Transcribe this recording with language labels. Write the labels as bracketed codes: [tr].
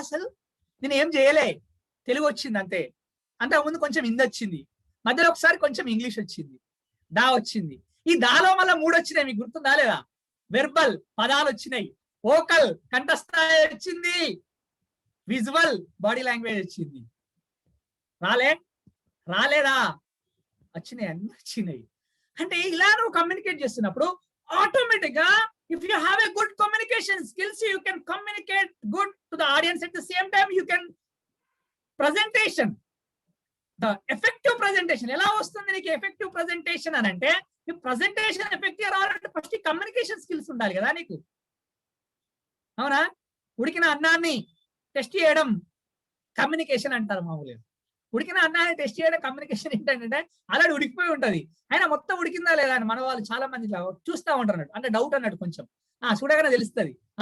[te] అసలు నేను ఏం చేయలే, తెలుగు వచ్చింది అంతే. అంతకుముందు కొంచెం హిందీ వచ్చింది, మధ్యలో ఒకసారి కొంచెం ఇంగ్లీష్ వచ్చింది, దా వచ్చింది. ఈ దాలో మళ్ళీ 3 వచ్చినాయి, మీకు గుర్తుందా లేదా? వెర్బల్ పదాలు వచ్చినాయి, వోకల్ కంఠస్థాయి వచ్చింది, విజువల్ బాడీ లాంగ్వేజ్ వచ్చింది. రాలేదా? వచ్చినాయి, అన్ని వచ్చినాయి. అంటే ఇలా నువ్వు కమ్యూనికేట్ చేస్తున్నప్పుడు ఆటోమేటిక్ గా [en] if you have a good communication skills, you can communicate good to the audience. At the same time, you can presentation, the effective presentation. [te] ఎలా వస్తుంది నీకు ఎఫెక్టివ్ ప్రెజెంటేషన్ అని అంటే, ఈ ప్రెజెంటేషన్ ఎఫెక్టివ్ రావాలంటే ఫస్ట్ కమ్యూనికేషన్ స్కిల్స్ ఉండాలి కదా నీకు. అవునా? ఉడికిన అన్నాన్ని టెస్ట్ చేయడం కమ్యూనికేషన్ అంటారు మామూలుగా. ఉడికిన అన్నాన్ని టెస్ట్ చేయడం కమ్యూనికేషన్ ఏంటంటే అలాంటి ఉడికిపోయి ఉంటది, అయినా మొత్తం ఉడికిందా లేదా అని మన వాళ్ళు చాలా మంది చూస్తూ ఉంటారు అన్నట్టు, అంటే డౌట్ అన్నట్టు కొంచెం చూడగానే తెలుస్తుంది.